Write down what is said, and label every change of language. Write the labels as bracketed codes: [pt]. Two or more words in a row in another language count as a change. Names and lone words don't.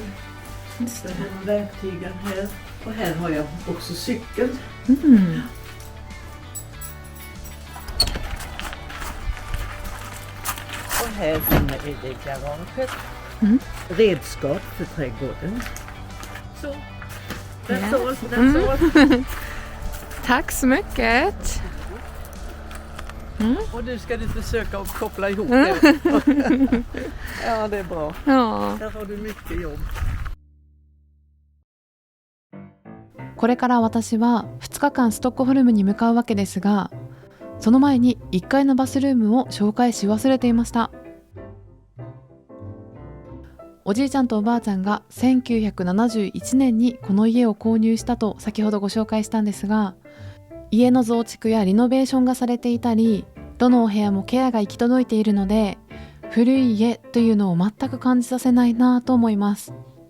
[sv] Det här är verktygen här. Och här har jag också cykeln. Och här inne är det garaget. Redskap för trädgården. Så, [en] that's all. [sv] Tack så mycket. Och nu ska du försöka att koppla ihop det. Ja, det är bra. Ja。 Där har du mycket jobb. [ja] これから私は2日間ストックホルムに向かうわけですが、その前に1階のバスルームを紹介し忘れていました。おじいちゃんとおばあちゃんが1971年にこの家を購入したと先ほどご紹介したんですが、家の増築やリノベーションがされていたり、どのお部屋もケアが行き届いているので、古い家というのを全く感じさせないなと思います。